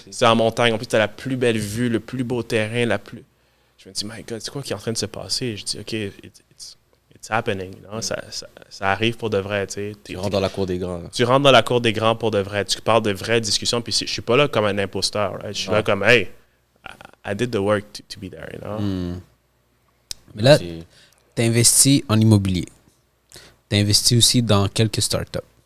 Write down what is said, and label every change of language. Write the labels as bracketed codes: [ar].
[fr] C'est en montagne. En plus, tu as la plus belle vue, le plus beau terrain, Je me dis, [en] my God, [fr] c'est quoi qui est en train de se passer? Je dis, [en] OK, it's happening. [fr] Non? Ça arrive pour de vrai. Tu rentres dans la cour des grands. Là. Tu rentres dans la cour des grands pour de vrai. Tu parles de vraies discussions. Puis je suis pas là comme un imposteur. [en] Right? [fr] Je suis là comme, [en] hey, I did the work to be there. You know? [fr] Mais là, tu investis en immobilier. Tu investis aussi dans quelques startups.